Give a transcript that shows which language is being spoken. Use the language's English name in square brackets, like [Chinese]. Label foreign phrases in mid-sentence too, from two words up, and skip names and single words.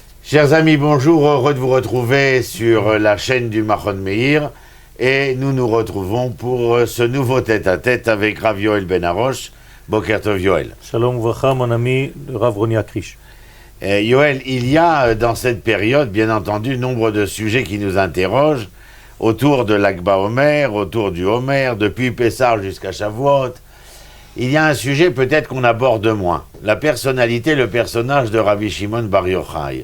[French] Chers amis, bonjour, heureux de vous retrouver sur la chaîne du Machon Meir et nous nous retrouvons pour ce nouveau tête-à-tête avec Rav Yoel Ben Arosh. [Hebrew] בוקר טוב Yoel. שלום וברכה, [French] mon ami Rav Roni Akrish. Yoel, il y a dans cette période, bien entendu, nombre de sujets qui nous interrogent autour de l'Akba Omer, autour du Omer, depuis Pessah jusqu'à Shavuot. Il y a un sujet peut-être qu'on aborde moins, la personnalité, le personnage de Rabbi Shimon Bar Yochai.